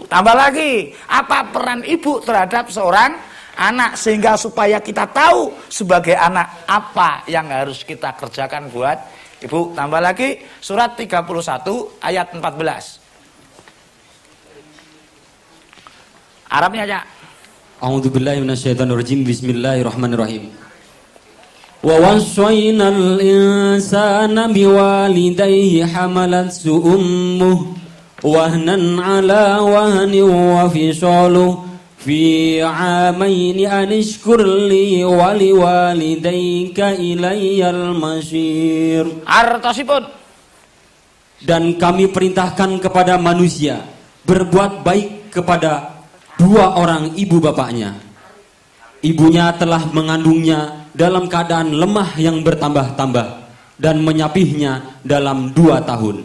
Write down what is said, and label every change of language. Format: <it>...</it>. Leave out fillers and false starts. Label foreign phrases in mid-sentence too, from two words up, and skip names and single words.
<id>Tambah lagi, apa peran ibu terhadap seorang anak, sehingga supaya kita tahu sebagai anak apa yang harus kita kerjakan buat ibu. Tambah lagi surat 31 ayat 14. Arabnya aja.</id> <ar>أعوذ بالله من الشيطان الرجيم. بسم الله الرحمن الرحيم. ووصينا الإنسان بوالديه حملته أمه وهنا على وهن وفصاله في عامين أن اشكر لي ولوالديك إلي المصير.</ar> <jv>Artosipun.</jv> <id>Dan kami perintahkan kepada manusia berbuat baik kepada dua orang ibu bapaknya. Ibunya telah mengandungnya dalam keadaan lemah yang bertambah-tambah dan menyapihnya dalam 2 tahun.</id>